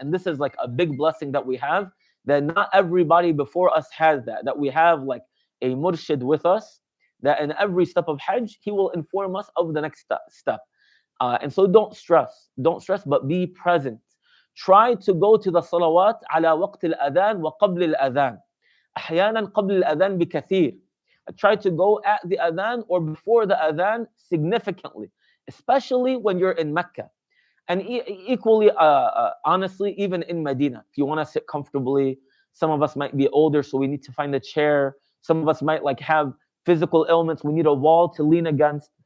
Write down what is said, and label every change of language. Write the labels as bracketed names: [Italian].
[English] And this is like a big blessing that we have, that not everybody before us has that we have like a murshid with us, that in every step of Hajj, he will inform us of the next step. And so don't stress, but be present. Try to go to the [Arabic] salawat ala waqt al-adhan wa qabl al-adhan. أحيانا قبل الأذان بكثير. [English] Try to go at the adhan or before the adhan significantly, especially when you're in Mecca. And equally, honestly, even in Medina, if you want to sit comfortably, some of us might be older, so we need to find a chair. Some of us might like have physical ailments. We need a wall to lean against.